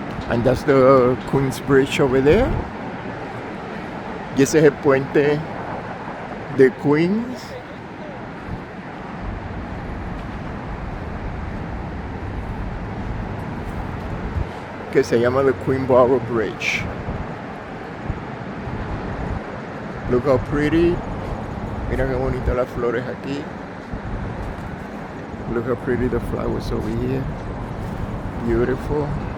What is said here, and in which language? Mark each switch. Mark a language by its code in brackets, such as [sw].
[en] And that's the Queens Bridge over there. [es] Y ese es el puente de Queens. Que se llama the Queenborough Bridge. [en] Look how pretty. [es] Mira qué bonitas las flores aquí. [en] Look how pretty the flowers over here. Beautiful.